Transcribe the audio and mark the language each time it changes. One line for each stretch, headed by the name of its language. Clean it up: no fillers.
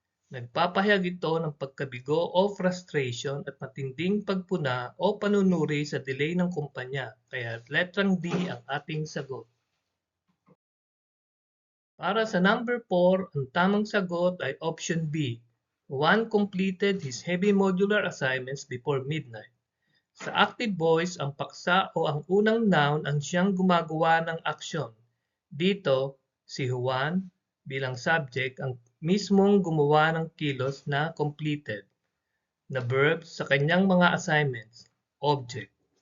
Filipino: Nagpapahayag ito ng pagkabigo o frustration at matinding pagpuna o panunuri sa delay ng kumpanya, kaya letrang D ang ating sagot. Para sa number 4, ang tamang sagot ay option B.
English: Juan completed his heavy modular assignments before midnight.
Filipino: Sa active voice, ang paksa o ang unang noun ang siyang gumagawa ng aksyon. Dito, si Juan bilang subject ang mismong gumawa ng kilos na completed na verb sa kanyang mga assignments, object.